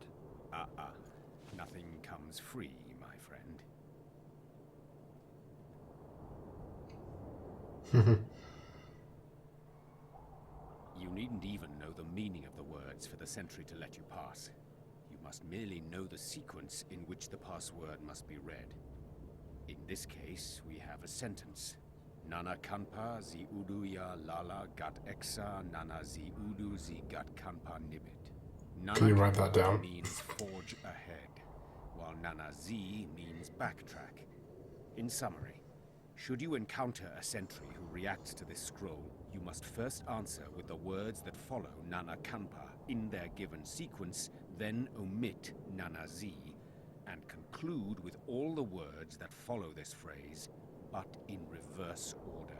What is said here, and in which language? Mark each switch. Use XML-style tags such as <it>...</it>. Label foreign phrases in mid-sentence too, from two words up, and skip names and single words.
<en>Nothing comes free, my friend. You needn't even know the meaning of the words for the sentry to let you pass. You must merely know the sequence in which the password must be read. In this case, we have a sentence. Nana kanpa zi udu ya lala gat exa nana zi udu zi gat kanpa nibit. Nana Can you write that down? means forge ahead, while Nana Z means backtrack. In summary, should you encounter a sentry who reacts to this scroll, you must first answer with the words that follow Nana Kanpa in their given sequence, then omit Nana Z, and conclude with all the words that follow this phrase, but in reverse order.</en>